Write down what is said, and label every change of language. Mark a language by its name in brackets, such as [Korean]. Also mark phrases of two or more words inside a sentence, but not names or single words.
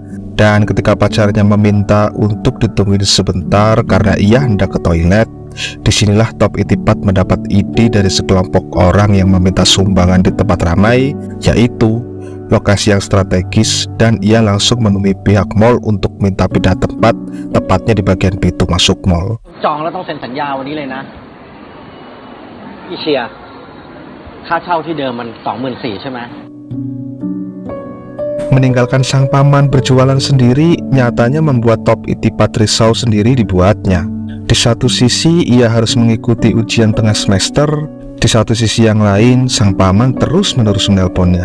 [Indonesian] Dan ketika pacarnya meminta untuk ditungguin sebentar karena ia hendak ke toilet, disinilah Top Itipat mendapat ide dari sekelompok orang yang meminta sumbangan di tempat ramai, yaitu lokasi yang strategis, dan ia langsung menemui pihak mall untuk minta pindah tempat, tepatnya di bagian pintu masuk mall. [Thai] จองแล้วต้องเซ็นสัญญาวันนี้เลยนะพี่เชียร์ค่าเช่าที่เดิมมัน 24,000 ใช่ไหม [Indonesian] Meninggalkan sang paman berjualan sendiri nyatanya membuat Top Itipat risau sendiri dibuatnya. Di satu sisi ia harus mengikuti ujian tengah semester, di satu sisi yang lain sang paman terus-menerus menelponnya.